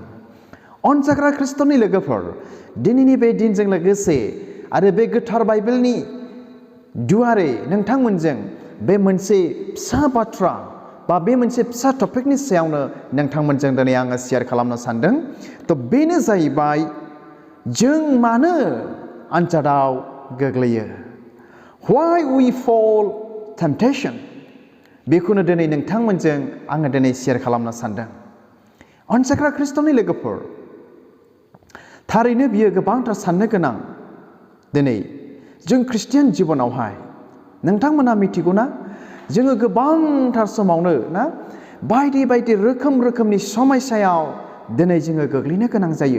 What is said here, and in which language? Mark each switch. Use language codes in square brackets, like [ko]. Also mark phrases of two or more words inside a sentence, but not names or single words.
[brx] अनजाग्रा ख्रिस्टनि लोगोफोर, दिनैनि बे दिनजों लोगोसे आरो बे गोथार बाइबेलनि दुवारै नोंथांमोनजों बे मोनसे फिसा बाथ्रा बा बे मोनसे फिसा टपिकनि सायावनो नोंथांमोनजों दिनै आङो शेयार खालामनो सानदों। थ' बेनो जाहैबाय, जों मानो आनजादाव गोग्लैयो? [en] Why we fall temptation? [brx] बेखौनो दिनै नोंथांमोनजों आङो दिनै शेयार खालामनो सानदों। अनजाग्रा ख्रिस्टनि लोगोफोर, थारैनो बियो गोबांथार साननो गोनां। दिनै जों ख्रिस्टियान जिबनावहाय नोंथांमोना मिथिगौ ना, जोङो गोबांथार समावनो ना बायदि बायदि रोखोमनि समस्यायाव दिनै जोङो गोग्लैनो गोनां जायो।